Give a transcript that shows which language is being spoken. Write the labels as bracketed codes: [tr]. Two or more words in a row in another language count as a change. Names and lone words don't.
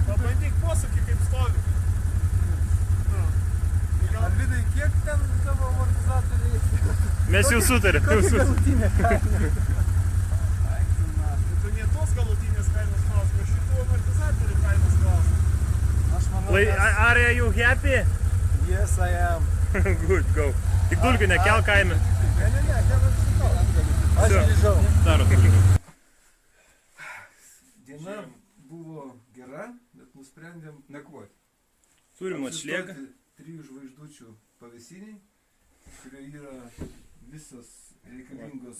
[lt] Pabandyk posūkį, kaip stovi. Arvidai, kiek ten tavo amortizatoriai? Mes jau sutarėm. Kokia galutinė kaina? Tu ne tos galutinės kainos klausimas, šitų amortizatorių kainos klausimas. [en] Are you happy? Yes, I am. Good, go. [lt] Tik dulkių nekel kaime. Ne, aš grįžau. Darot dulkių. Diena buvo gera, bet nusprendėm nakvoti. Turim atšliegą. 3 žvaigždučių pavėsiniai, kurie yra visos reikalingos